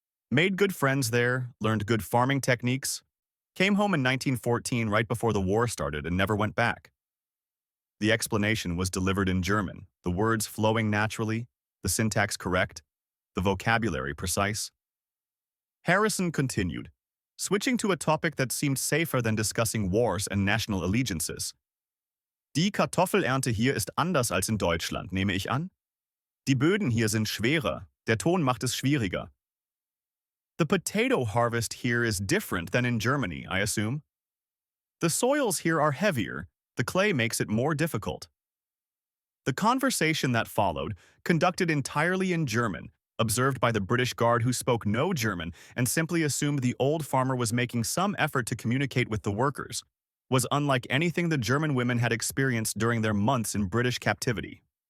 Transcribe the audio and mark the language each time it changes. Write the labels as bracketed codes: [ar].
[en] Made good friends there, learned good farming techniques, came home in 1914 right before the war started and never went back." The explanation was delivered in German, the words flowing naturally, the syntax correct, the vocabulary precise. Harrison continued, switching to a topic that seemed safer than discussing wars and national allegiances. [de] "Die Kartoffelernte hier ist anders als in Deutschland, nehme ich an? Die Böden hier sind schwerer, der Ton macht es schwieriger. [en] The potato harvest here is different than in Germany, I assume. The soils here are heavier, the clay makes it more difficult." The conversation that followed, conducted entirely in German, observed by the British Guard who spoke no German and simply assumed the old farmer was making some effort to communicate with the workers, was unlike anything the German women had experienced during their months in British captivity.